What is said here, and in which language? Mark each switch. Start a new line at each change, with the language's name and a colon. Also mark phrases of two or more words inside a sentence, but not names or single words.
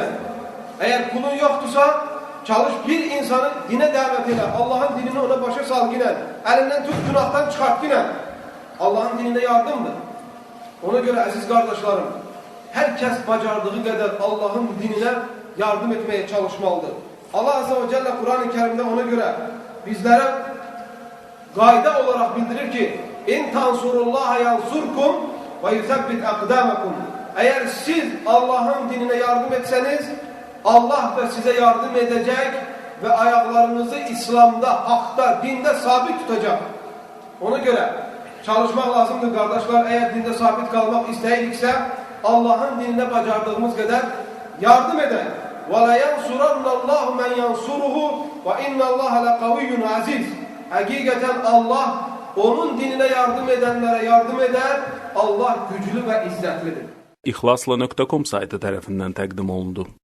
Azerbaijani: Əgər pulun yoxdursa, çalış bir insanı dinə dəvət elə. Allahın dinini ona başa salginə, əlindən tut, günahdan çıxartginə. Allahın dinində yardımdır. Ona görə əziz qardaşlarım, hər kəs bacardığı qədər Allahın dininə yardım etməyə çalışmalıdır.
Arabic: الله عز وجل
Turkish: Kur'an-ı Kerim'de ona göre bizlere qayda olarak bildirir ki
Arabic: إن تنصروا الله ينصركم ويثبت أقدامكم.
Turkish: Eğer siz Allah'ın dinine yardım etseniz Allah da size yardım edecek ve ayaklarınızı İslam'da, hakta, dinde sabit tutacak. Ona göre çalışmak lazımdır kardeşler. Eğer dinde sabit kalmak isteyirikse Allah'ın dinine bacardığımız kadar yardım eder.
Arabic: وَلَا يَنْصُرَنَّ اللّٰهُ مَنْ يَنْصُرُهُ وَاِنَّ اللّٰهَ لَقَوِيٌّ عَزِيزٌ.
Turkish: Hakikaten Allah onun dinine yardım edenlere yardım eder. Allah güclü ve izzetlidir.
Azerbaijani: İhlasla.com saytı tərəfindən təqdim olundu.